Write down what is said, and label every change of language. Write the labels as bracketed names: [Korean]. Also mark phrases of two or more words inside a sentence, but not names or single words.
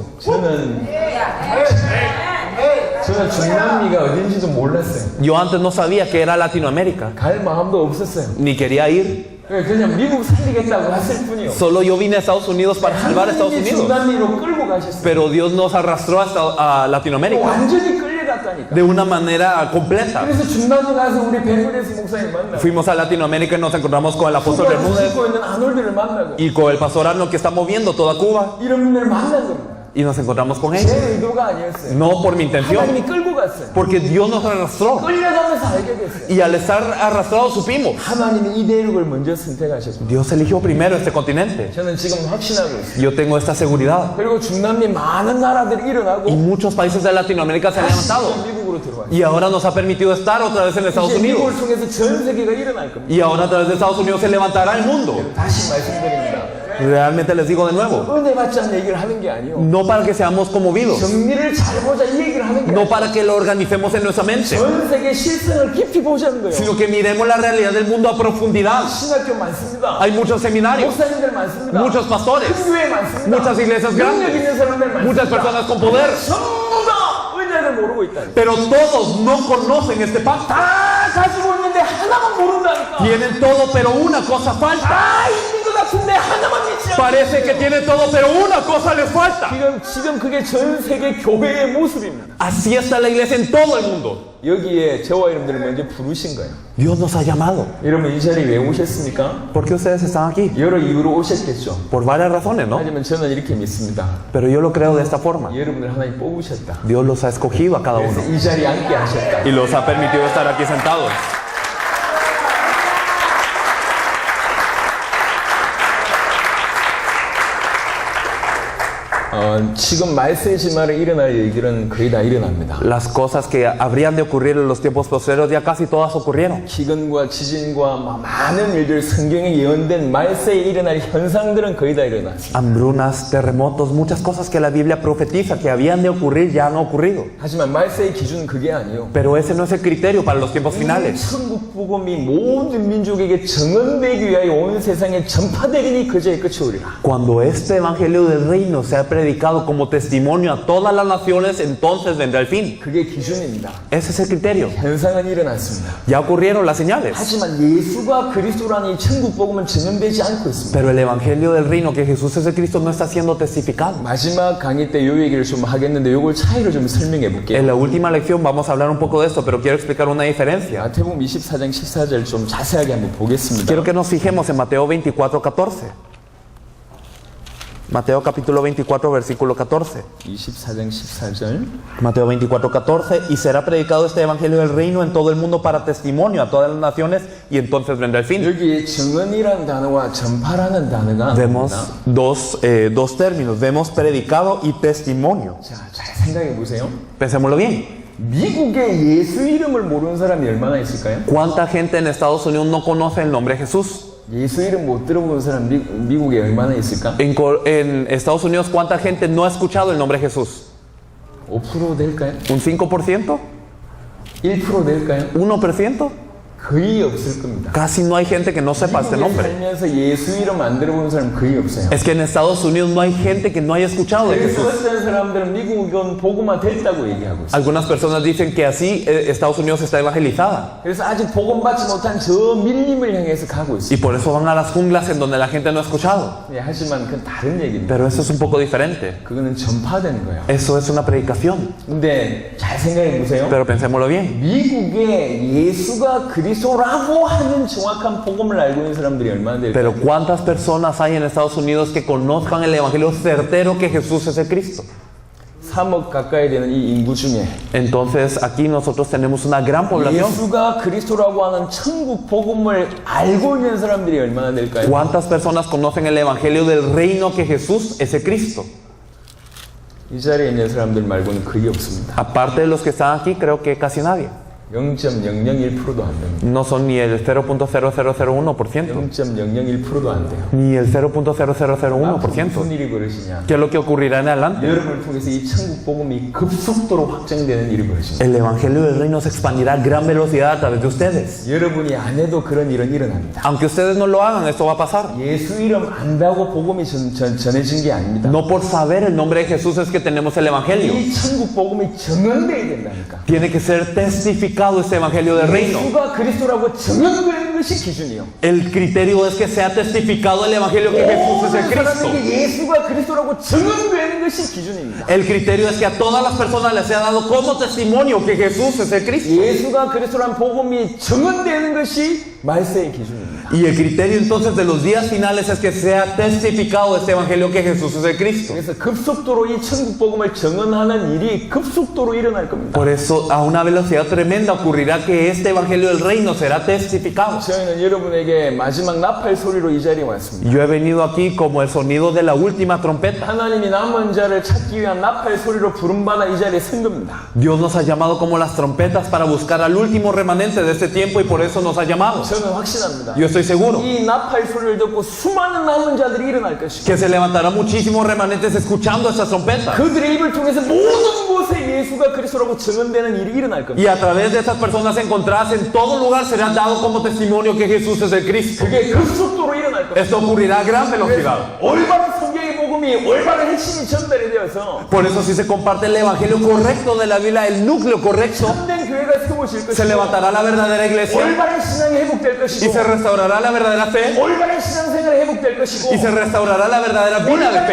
[Korean] 저는 중남미가 어딘지도 몰랐어요. [Spanish] Yo antes no sabía que era Latinoamérica, [Korean] 갈 마음도 없었어요. [Spanish] ni quería ir. [Korean] 그냥 미국 살리겠다고 했을 뿐이요. [Spanish] Solo yo vine a Estados Unidos para salvar a Estados [Korean] 하나님이 [Spanish] Unidos. [Korean] 중남미로 끌고 가셨어요. [Spanish] Pero Dios nos arrastró a Latinoamérica [Korean] 완전히 끌려갔다니까. [Spanish] de una manera completa. [Korean] 그래서 중남미 가서 우리 베르데스 목사님 만나고 [Spanish] Fuimos a Latinoamérica y nos encontramos con el apóstol Bermúdez [Korean] 죽고 있는 아놀드를 만나고 [Spanish] y con el pastor Arnold que está moviendo toda Cuba [Korean] 이런 분들 만난 겁니다. [Spanish] y nos encontramos con ellos. [Korean] 제 의도가 아니었어요. [Spanish] No por mi intención, [Korean] 하나님이 끌고 갔어요. [Spanish] porque Dios nos arrastró [Korean] 끌려가면서 알게 됐어요. [Spanish] y al estar arrastrados supimos. [Korean] 하나님이 이 대륙을 먼저 선택하셨습니다. [Spanish] Dios eligió primero este continente. [Korean] 저는 지금 확신하고 있어요. [Spanish] Yo tengo esta seguridad. [Korean] 그리고 중남미 많은 나라들이 일어나고 [Spanish] Y muchos países de Latinoamérica se han levantado. [Korean] 미국으로 들어와요. [Spanish] Y ahora nos ha permitido estar otra vez en Estados [Korean] 이제 미국을 [Spanish] Unidos. [Korean] 통해서 전 세계가 일어날 겁니다. [Spanish] Y ahora a través de Estados Unidos se levantará el mundo. [Korean] 다시 말씀드립니다. [Spanish] Realmente les digo de nuevo. [Korean] 은혜 받지 않는 얘기를 하는 게 아니요. [Spanish] No para que seamos conmovidos. [Korean] 정리를 잘 보자 이 얘기를 하는 게 [Spanish] No [Korean] 아니요. [Spanish] para que lo organicemos en nuestra mente. [Korean] 전 세계 실생을 깊이 보자는 거예요. [Spanish] Sino que miremos la realidad del mundo a profundidad. [Korean] 신학교 많습니다. [Spanish] Hay muchos seminarios, [Korean] 목사님들 많습니다. [Spanish] muchos pastores, [Korean] 큰 교회 많습니다. [Spanish] muchas iglesias [Korean] 능력 [Spanish] grandes, [Korean] 있는 사람들 많습니다. [Spanish] muchas personas con poder. [Korean] 전부 다 은혜를 모르고 있다. [Spanish] Pero todos no conocen este pacto. [Korean] 다 가지고 있는데 하나만 모른다니까. [Spanish] Tienen todo, pero una cosa falta. [Korean] 다 있는 것 같은데 하나만 믿지 않아. [Spanish] Parece que tienen todo, pero una cosa les falta. [Korean] 지금 그게 전 세계 교회의 모습입니다. [Spanish] Así está la iglesia en todo el mundo. [Korean] 여기에 저와 여러분들을 먼저 부르신 거예요. [Spanish] Dios nos ha llamado. [Korean] 여러분 이 자리에 왜 오셨습니까? [Spanish] ¿Por qué ustedes están aquí? [Korean] 여러 이유로 오셨겠죠. [Spanish] Por varias razones, ¿no? [Korean] 하지만 저는 이렇게 믿습니다. [Spanish] Pero yo lo creo de esta forma. [Korean] 여러분들 하나님 뽑으셨다. [Spanish] Dios los ha escogido a cada [Korean] 그래서 [Spanish] uno [Korean] 이 자리에 앉게 하셨다. [Spanish] y los ha permitido estar aquí sentados. [Korean] 지금 말세지말에 일어날 일들은 거의 다 일어납니다. [Spanish] Las cosas que habrían de ocurrir en los tiempos posteriores ya casi todas ocurrieron. [Korean] 기근과 지진과 많은 일들 성경에 예언된 말세에 일어날 현상들은 거의 다 일어났습니다. [Spanish] Hambrunas, terremotos, muchas cosas que la Biblia profetiza que habían de ocurrir ya han ocurrido. [Korean] 하지만 말세의 기준은 그게 아니에요. [Spanish] Pero ese no es el criterio para los tiempos finales. [Korean] 천국 복음이 모든 민족에게 정언되기 위하여 온 세상에 전파되리니 그제의 끝이 오리라. [Spanish] Cuando este evangelio del reino sea predicado predicado como testimonio a todas las naciones, entonces vendrá el fin. [Korean] 그게 기준입니다. [Spanish] Ese es el criterio. [Korean] 현상은 일어났습니다. [Spanish] Ya ocurrieron las señales. [Korean] 하지만 예수가 그리스도라는 이 천국 복음은 증언되지 않고 있습니다. [Spanish] Pero el evangelio del reino, que Jesús es el Cristo, no está siendo testificado. [Korean] 마지막 강의 때 요 얘기를 좀 하겠는데 요걸 차이를 좀 설명해 볼게요. [Spanish] En la última lección vamos a hablar un poco de esto, pero quiero explicar una diferencia. [Korean] 마태복음 24장 14절 좀 자세하게 한번 보겠습니다. [Spanish] Quiero que nos fijemos en Mateo 24:14. Mateo capítulo 24, versículo 14. [Korean] 24장 14절. [Spanish] Mateo 24:14. Y será predicado este evangelio del reino en todo el mundo para testimonio a todas las naciones, y entonces vendrá el fin. [Korean] 여기 증언이라는 단어와 전파라는 단어가 [Spanish] Vemos [Korean] 나옵니다. [Spanish] dos términos. Vemos predicado y testimonio. [Korean] 자, 잘 생각해 보세요. [Spanish] Pensémoslo bien. [Korean] 미국에 예수 이름을 모르는 사람이 얼마나 있을까요? [Spanish] ¿Cuánta gente en Estados Unidos no conoce el nombre de Jesús? [Korean] 예수 이름 못 들어본 사람 미국에 얼마나 있을까? [Spanish] En Estados Unidos, ¿cuánta gente no ha escuchado el nombre de Jesús? [Korean] 5% 될까요? [Spanish] ¿Un 5%? [Korean] 1% 될까요? [Spanish] ¿1%? [Korean] 거의 없을 겁니다. [Spanish] Casi no hay gente que no sepa este [Korean] 미국에 [Spanish] nombre. [Korean] 살면서 예수 이름 안 들어본 사람 거의 없어요. [Spanish] Es que en Estados Unidos no hay gente que no haya escuchado de [Korean] 그래서 [Spanish] Jesús. [Korean] 어떤 사람들은 미국은 복음화 됐다고 얘기하고 있어요. [Spanish] Algunas personas dicen que así Estados Unidos está evangelizada. [Korean] 그래서 아직 복음 받지 못한 저 밀림을 향해서 가고 [Spanish] Y [Korean] 있어요. [Spanish] por eso van a las junglas en donde la gente no ha escuchado. [Korean] 예, 하지만 그건 다른 얘기입니다. [Spanish] Pero eso es un poco diferente. [Korean] 그거는 전파되는 거예요. [Spanish] Eso es una predicación. [Korean] 근데 잘 생각해 보세요. [Spanish] Pero pensémoslo bien. [Korean] 미국에 예수가 그리스도라고 하는 정확한 복음을 알고 있는 사람들이 얼마나 될까요? [Spanish] Pero ¿cuántas personas hay en Estados Unidos que conozcan el evangelio certero que Jesús es el Cristo? [Korean] 3억 가까이 되는 이 인구 중에 [Spanish] Entonces aquí nosotros tenemos una gran población. [Korean] 예수가 그리스도라고 하는 천국 복음을 알고 있는 사람들이 얼마나 될까요? [Spanish] ¿Cuántas personas conocen el evangelio del reino que Jesús es el Cristo? [Korean] 이 자리에 있는 사람들 말고는 거의 없습니다. [Spanish] Aparte de los que están aquí, creo que casi nadie. [Korean] 0.001%도 안 됩니다. [Spanish] No son ni el 0.0001%, [Korean] 0.001%도 안 돼요. [Spanish] ni el [Korean] 앞으로 [Spanish] 0.0001%. [Korean] 무슨 일이 벌어지냐? [Spanish] ¿Qué es lo que ocurrirá en adelante? [Korean] 여러분을 통해서 이 천국 복음이 급속도로 확장되는 일이 벌어집니다. [Spanish] El evangelio del reino se expandirá a gran velocidad a través de ustedes. [Korean] 여러분이 안 해도 그런 일은 일어납니다. [Spanish] Aunque ustedes no lo hagan, esto va a pasar. [Korean] 예수 이름 안다고 복음이 전해진 게 아닙니다. [Spanish] No por saber el nombre de Jesús es que tenemos el evangelio. [Korean] 이 천국 복음이 증언돼야 된다니까. [Spanish] Tiene que ser testificado este evangelio del reino. [Korean] 예수가 그리스도라고 증언되는 것이 기준이요. [Spanish] El criterio es que sea testificado el evangelio que Jesús es el Cristo. [Korean] 사람에게 예수가 그리스도라고 증언되는 것이 기준입니다. [Spanish] El criterio es que a todas las personas les sea dado como testimonio que Jesús es el Cristo. [Korean] 예수가 그리스도란 복음이 증언되는 것이 말세의 기준입니다. [Spanish] Y el criterio entonces de los días finales es que sea testificado este evangelio que Jesús es el Cristo. [Korean] 그래서 급속도로 이 천국 복음을 증언하는 일이 급속도로 일어날 겁니다. [Spanish] Por eso a una velocidad tremenda ocurrirá que este evangelio del reino será testificado. [Korean] 저희는 여러분에게 마지막 나팔 소리로 이 자리에 왔습니다. [Spanish] Yo he venido aquí como el sonido de la última trompeta. [Korean] 하나님이 남은 자를 찾기 위한 나팔 소리로 부름받아 이 자리에 선 겁니다. [Spanish] Dios nos ha llamado como las trompetas para buscar al último remanente de este tiempo y por eso nos ha llamado. [Korean] 저는 확신합니다. [Spanish] Yo estoy seguro [Korean] 이 나팔 소리를 듣고 수많은 남은 자들이 일어날 것이고 [Spanish] que se levantarán muchísimos remanentes escuchando estas trompetas. [Korean] 그들의 입을 통해서 모든 곳에 예수가 그리스도라고 증언되는 일이 일어날 겁니다. [Spanish] Y a través de esas personas encontradas en todo lugar será dado como testimonio que Jesús es el Cristo. [Korean] 그게 급속도로 일어날 겁니다. [Spanish] Esto ocurrirá a gran velocidad. [Korean] 올바른 성경의 복음이 올바른 핵심이 전달이 되어서 [Spanish] Por eso si se comparte el evangelio correcto de la Biblia, el núcleo correcto, [Korean] 참된 교회가 세워질 [Spanish] se [Korean] 것이고 [Spanish] levantará la verdadera iglesia [Korean] 올바른 신앙이 회복될 [Spanish] y [Korean] 것이고 [Spanish] se restaurará la verdadera fe [Korean] 올바른 신앙생활이 회복될 것이고 [Spanish] y se restaurará la verdadera vida de